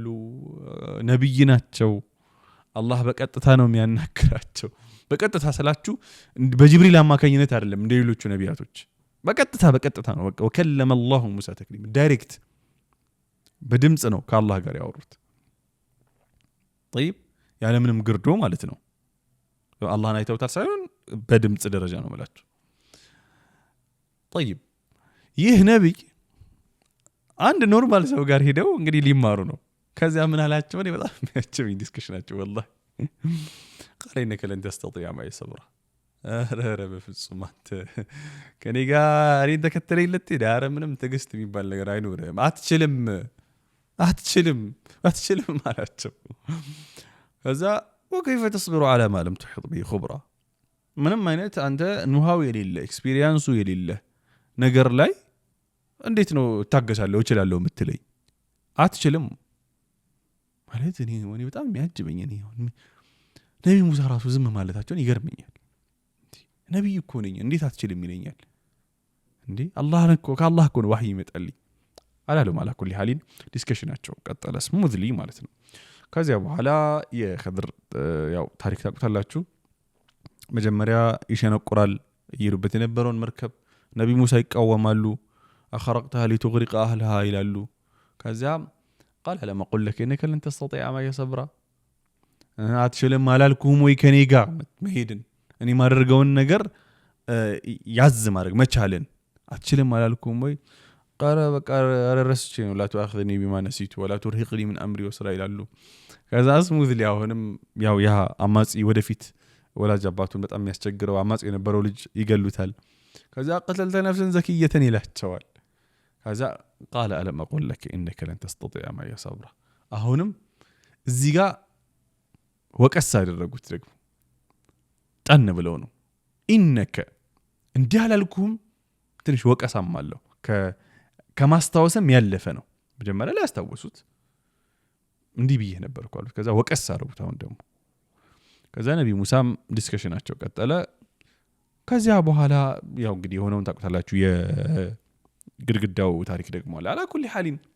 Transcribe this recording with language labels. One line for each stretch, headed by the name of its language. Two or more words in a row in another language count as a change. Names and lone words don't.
Amharic: ነብይ ናቸው፣ አላህ በቀጥታ ነው የሚያናግራቸው። በቀጥታ ስላችሁ በጅብሪል አማካኝነት አይደለም እንደ ሌሎቹ ነቢያቶች፣ በቀጥታ ነው። በቃ
Arabic: وكلم الله موسى تكليما
Amharic: ዳይሬክት በድምጽ ነው ከአላህ ጋር ያወሩት። طيب ያለምንም ግርዶ ማለት ነው። አላህን አይተውታል ሳይሆን በድምጽ ደረጃ ነው ማለት። طيب ይህ ነብይ አንድ ኖርማል ሰው ጋር ሄደው እንግዲህ ሊማሩ ነው። ከዚያ ምን አላቸው? እኔ በጣም የሚያቸውኝ ዲስከሽናቸው
Arabic: والله قال انك لن تستطيع معي صبرا
Amharic: ኧረ በፍጹም አንተ ከኔ ጋር እኔን ተከተለኝ ልትሄድ ኧረ ምንም ትዕግስት የሚባል ነገር አይኖርም፣ አትችልም አላቸው። ከዛ
Arabic: وكيف تصبر على ما لم تحط به خبرة
Amharic: ምንም አይነት አንተ ኑሃው የሌለ ኤክስፒሪየንሱ የሌለ ነገር ላይ እንዴት ነው ታገሳለሁ እችላለሁ የምትለኝ? አትችልም ማለት እኔ በጣም የሚያጅበኝ ነብዩ ሙሳ ራሱ ዝም ማለታቸውን ይገርመኛል። ነብይ እኮ ነኝ እንዴት አትችልም ይለኛል እንዴ? ከአላህ እኮ ነው ወህይ ይመጣልኝ አላለም።
Arabic: على كل حال
Amharic: ዲስከሽናቸው ቀጠለ ስሙዝሊ ማለት ነው። ከዚያ በኋላ የኸድር ያው ታሪክ ታውቁታላችሁ። መጀመሪያ ይሸነቁራል ይሩበት የነበረውን መርከብ ነቢ ሙሳ ይቃወማሉ
Arabic: أخرقتها لتغرق أهلها
Amharic: ይላሉ ከዚያ
Arabic: قال لم أقل لك إنك لن تستطيع معي صبرا
Amharic: አትችልም አላልኩም ወይ ከኔ ጋር መሄድን እኔ ማድረገውን ነገር ያዝ ማድረግ መቻልን አትችልም አላልኩም ወይ قال በቃ ረስቼ ነው
Arabic: لا تؤاخذني بما نسيت ولا ترهقني من أمري وسرا
Amharic: ይላሉ ከዛ ስሙዝሊ አሁንም ያው ያ አማጺ ወደፊት ወላጅ አባቱን በጣም የሚያስቸግረው አማጺ የነበረው ልጅ ይገሉታል ከዛ
Arabic: قتلت نفسا زكية
Amharic: ይላቸዋል ከዛ
Arabic: قال ألم أقول لك إنك لن تستطيع معي
Amharic: صبرا አሁንም እዚህ ጋር ወቀስ አደረጉት ደግሞ ጠን ብለው ነው ኢነከ እንዲህ አላልኩም ትንሽ ወቀሳም አለው ከማስታወስም ያለፈ ነው መጀመሪያ ላይ ያስታወሱት እንዲህ ብዬ ነበርኩ አሉት ከዛ ወቀስ አደረጉት አሁን ደግሞ ከዛ ነብይ ሙሳም ዲስከሽናቸው ቀጠለ ከዚያ በኋላ ያው እንግዲህ የሆነውን ታውቁታላችሁ የግድግዳው ታሪክ ደግሞ
Arabic: على كل حال